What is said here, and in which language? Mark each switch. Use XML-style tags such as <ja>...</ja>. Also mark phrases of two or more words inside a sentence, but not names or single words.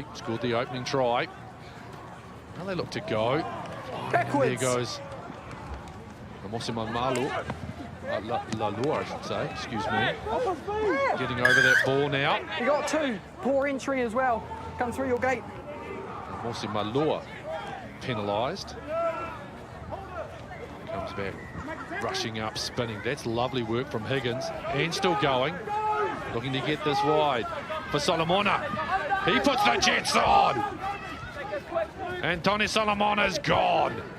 <en>Scored the opening try. Now they look to go. Backwards. There goes Mosima Malu. Lalua, I should say. Excuse me. Getting over that ball now. You got 2. Poor entry as well. Come through your gate. Mosima Lua penalised. Comes back, rushing up, spinning. That's lovely work from Higgins. And still going. Looking to get this wide for Solomona. He puts the Jets on. And Tony Solomona's gone.</en>